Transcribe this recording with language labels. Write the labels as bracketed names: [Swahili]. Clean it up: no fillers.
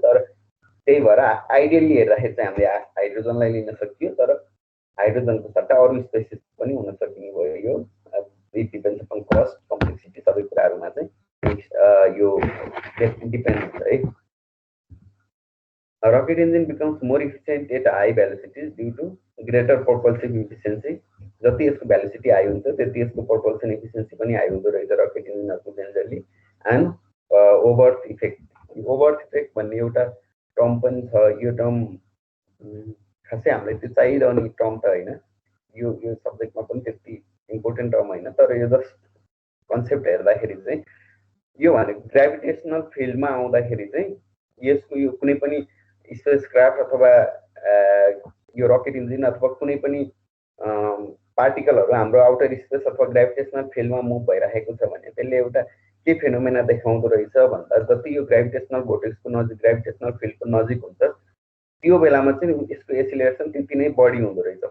[Nepali] तर त्यही भएर आइडियली हेर्दाखेरि चाहिँ हामीले हाइड्रोजनलाई लिन सकियो। तर हाइड्रोजनको सट्टा अरू स्पेसिस पनि हुन सकिने भयो। यो [English] it depends on cost complexity [Nepali] सबै कुराहरूमा चाहिँ यो डिपेन्ड हुन्छ है। [English] Rocket engine becomes more efficient at high velocities due to greater propulsive efficiency. [Nepali] जति यसको भेलोसिटी हाई हुन्छ त्यति यसको propulsion efficiency पनि हाई हुँदो रहेछ रकेट इन्जिनहरूको जेनरली। एन्ड ओभर्थ इफेक्ट भन्ने एउटा टर्म पनि छ। यो टर्म खासै हामीलाई त्यो चाहिरहने टर्म त होइन। यो सब्जेक्टमा पनि त्यति इम्पोर्टेन्ट टर्म होइन। तर यो जस्ट कन्सेप्ट हेर्दाखेरि चाहिँ यो भनेको ग्राभिटेसनल फिल्डमा आउँदाखेरि चाहिँ यसको यो कुनै पनि स्पेसक्राफ्ट अथवा यो रकेट इन्जिन अथवा कुनै पनि पार्टिकलहरू हाम्रो आउटर स्पेस अथवा ग्राभिटेसनल फिल्डमा मुभ भइरहेको छ भने त्यसले एउटा के फेनोमेना देखाउँदो रहेछ भन्दा जति यो ग्राभिटेसनल भोर्टेक्सको नजिक ग्राभिटेसनल फिल्डको नजिक हुन्छ त्यो बेलामा चाहिँ यसको एसिलेरेसन त्यति नै बढी हुँदो रहेछ।